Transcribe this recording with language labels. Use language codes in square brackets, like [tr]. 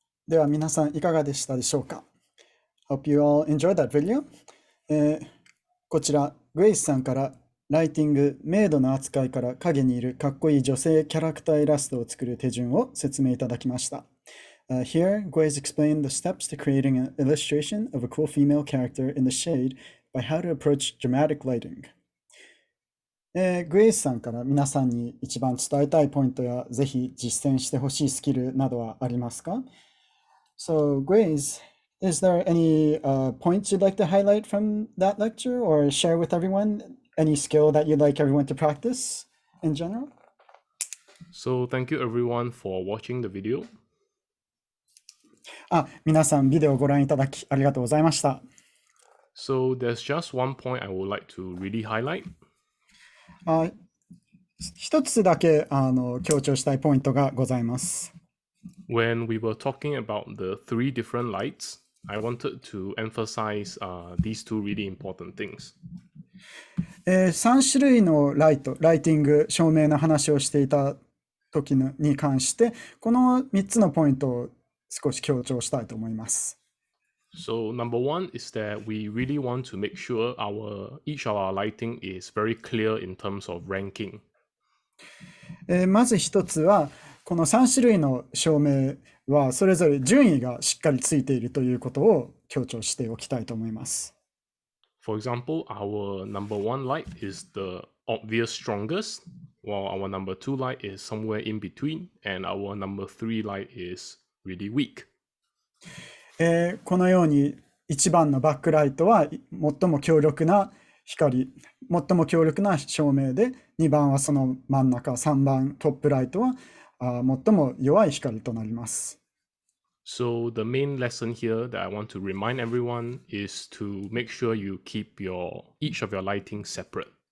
[ja] では皆さんいかがでしたでしょうか [en] Hope you all enjoyed that video. [ja] こちら、グエイスさんからライティング、明度の扱いから影にいるかっこいい女性キャラクターイラストを作る手順を説明いただきました。 [en] Here, Guweiz explained the steps to creating an illustration of a cool female character in the shade by how to approach dramatic lighting. [ja] グエイスさんから皆さんに一番伝えたいポイントやぜひ実践してほしいスキルなどはありますか [en] So, Guweiz, is there any points you'd like to highlight from that lecture or share with everyone? Any skill that you'd like everyone to practice in general? So thank you everyone for watching the video. [ja] 皆さんビデオをご覧いただきありがとうございました。 [en] So there's just one point I would like to really highlight. [ja] 一つだけ強調したいポイントがございます。 [en] When we were talking about the 3 different lights, I wanted to emphasize these 2 really important things. [ja] 3種類のライティング、照明の話をしていた時に関して、この3つのポイントを少し強調したいと思います。 [en] So number 1 is that we really want to make sure each of our lighting is very clear in terms of ranking. [ja] まず一つは、この3種類の照明はそれぞれ順位がしっかりついているということを強調しておきたいと思います。 [en] For example, our number 1 light is the obvious strongest, while our number 2 light is somewhere in between, and our number 3 light is really weak. [ja] このように1番のバックライトは最も強力な光、最も強力な照明で、2番はその真ん中、3番トップライトは最も弱い光となります。 [en] So the main lesson here that I want to remind everyone is to make sure you keep each of your lighting separate.